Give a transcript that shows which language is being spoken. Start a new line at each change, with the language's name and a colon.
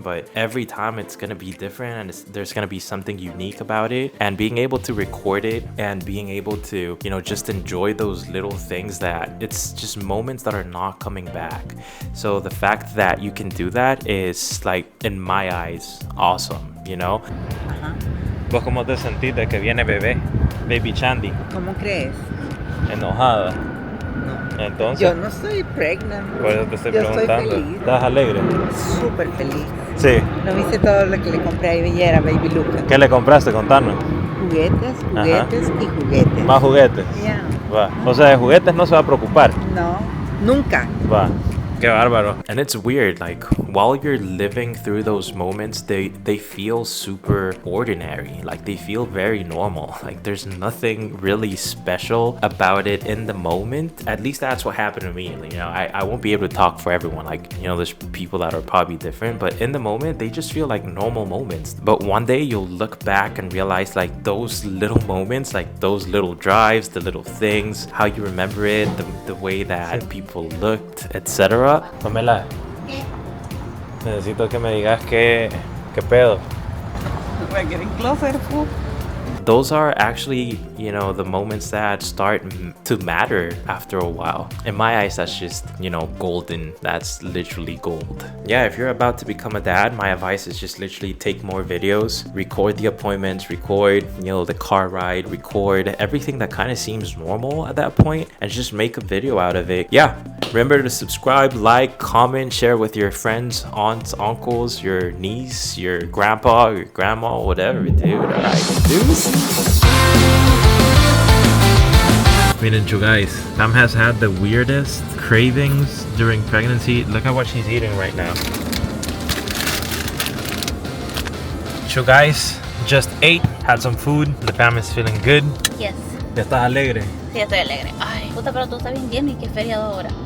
English: But every time it's going to be different, and there's going to be something unique about it. And being able to record it and being able to, you know, just enjoy those little things that it's just moments that are not coming back. So the fact that you can do that is, like, in my eyes, awesome, you know?
Spanish: ¿Vos cómo te sentís de que viene bebé?
English: Baby Chandy.
Spanish: ¿Cómo crees? Enojada. No. Entonces, Yo no soy pregnant. por eso te estoy Yo preguntando. Estoy feliz. ¿Estás alegre? Súper feliz. Sí. ¿No viste todo lo que le compré a Bellera, Baby Luca? ¿Qué le compraste? Contanos. Juguetes, juguetes y juguetes. ¿Más juguetes? Ya. Va. O sea, de juguetes no se va a preocupar. No, nunca. Va. Qué bárbaro.
English: And it's weird, like, while you're living through those moments, they feel super ordinary. Like, they feel very normal. Like, there's nothing really special about it in the moment. At least that's what happened to me. You know, I won't be able to talk for everyone. Like, you know, there's people that are probably different, but in the moment, they just feel like normal moments. But one day you'll look back and realize, like, those little moments, like those little drives, the little things, how you remember it, the way that people looked, etc.
Spanish: Pamela, necesito que me digas qué pedo.
English: We're getting closer, fool. Those are actually, you know, the moments that start to matter after a while. In my eyes, that's just, you know, golden. That's literally gold. Yeah, if you're about to become a dad, my advice is just literally take more videos, record the appointments, record, you know, the car ride, record everything that kind of seems normal at that point, and just make a video out of it. Yeah, remember to subscribe, like, comment, share with your friends, aunts, uncles, your niece, your grandpa, your grandma, whatever, dude. All right, dudes. Miren, you guys, Pam has had the weirdest cravings during pregnancy. Look at what she's eating right now. You guys just ate, had some food. The Pam is feeling good. Yes.
Spanish: ¿Ya estás alegre? Sí, estoy alegre. Ay, puta, pero tú estás bien lleno y qué feriado ahora.